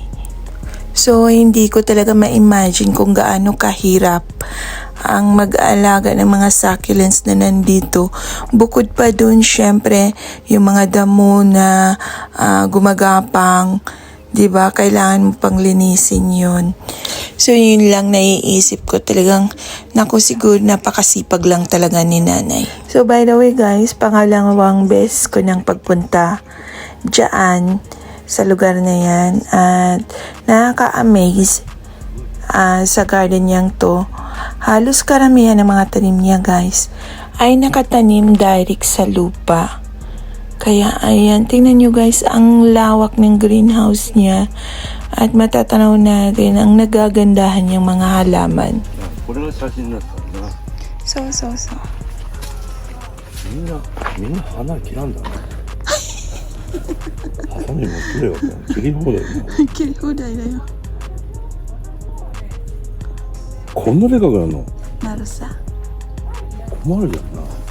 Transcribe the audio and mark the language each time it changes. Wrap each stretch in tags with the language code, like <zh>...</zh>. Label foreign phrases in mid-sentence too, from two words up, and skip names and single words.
<tl>So, hindi ko talaga ma-imagine kung gaano kahirap ang mag-aalaga ng mga succulents na nandito. Bukod pa doon, syempre, yung mga damo na gumagapang, diba? Kailangan mo pang linisin yun. So yun lang naiisip ko, talagang siguro napakasipag lang talaga ni nanay.</tl> <en>So by the way guys,</en> <tl>pangalawang beses ko ng pagpunta dyan sa lugar na yan at nakaka-amaze sa garden niyang to. Halos karamihan ng mga tanim niya guys ay nakatanim direct sa lupa. Kaya ayan, tingnan nyo guys ang lawak ng greenhouse niya at matatanaw natin ang nagagandahan niyang mga halaman. So.</tl> <ja>みんな花切らんだね。ハサミ持ってるよ。切り放題だよ。切り放題だよ。こんなでかくなるの？なるさ。困るじゃんな。</ja>